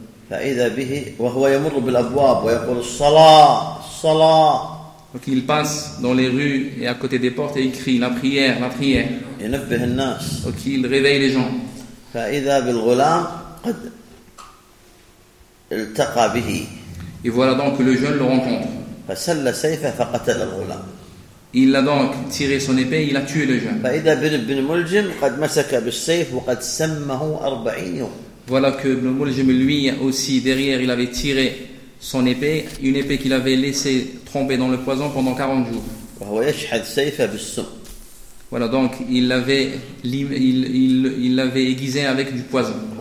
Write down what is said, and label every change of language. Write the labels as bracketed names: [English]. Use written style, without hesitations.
[Arabic] فإذا به وهو يمر بالأبواب ويقول الصلاة الصلاة. [French] Donc il passe dans les rues et à côté des portes et il crie la prière la prière. [Arabic] ينبه الناس. [French] Donc il réveille les gens. [Arabic] فإذا بالغلام قد التقى به. [French] Et voilà donc que le jeune le rencontre. [Arabic] فسل سيفه فقتل الغلام. [French] Il a donc tiré son épée et il a tué le jeune. [Arabic] فإذا بن ملجم قد مسك بالسيف وقد سمه 40 يوم. [French] Voilà que Ibn Muljim, lui aussi, derrière, il avait tiré son épée, une épée qu'il avait laissée tremper dans le poison pendant 40 jours. Voilà, donc, il l'avait aiguisé avec du poison.